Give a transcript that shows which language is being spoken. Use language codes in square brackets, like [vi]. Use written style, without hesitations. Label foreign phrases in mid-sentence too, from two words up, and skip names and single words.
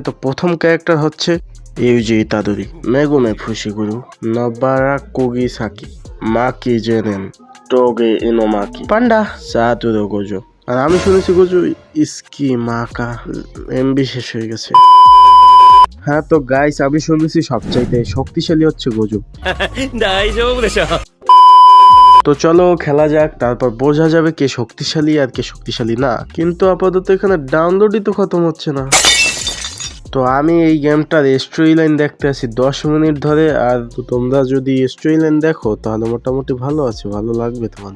[bn] তো প্রথম ক্যারেক্টার হচ্ছে ইউজি ইতাদোরি, মেগুমে ফুশিগুরু, নবারা কুগিসাকি, মাকি জেনেন, টোগে ইনোমাকি, পান্ডা সাতুরো গোজো। আর আমি শুনেছি গোজো ইস্কি মাকা এমবি শেষ হয়ে গেছে। হ্যাঁ তো গাইস, আমি শুনেছি সবচাইতে শক্তিশালী হচ্ছে গোজো। [ja] 大丈夫でしょ [bn] তো চলো খেলা যাক, তারপর বোঝা যাবে কে শক্তিশালী আর কে শক্তিশালী না। কিন্তু আপাতত এখানে ডাউনলোডই তো খতম হচ্ছে না। তো আমি এই গেমটার [en] story line [bn] দেখতে আছি 10 মিনিট ধরে। আর তোমরা যদি [en] story line [bn] দেখো তাহলে মোটামুটি ভালো আছে, ভালো লাগবে তোমাদের।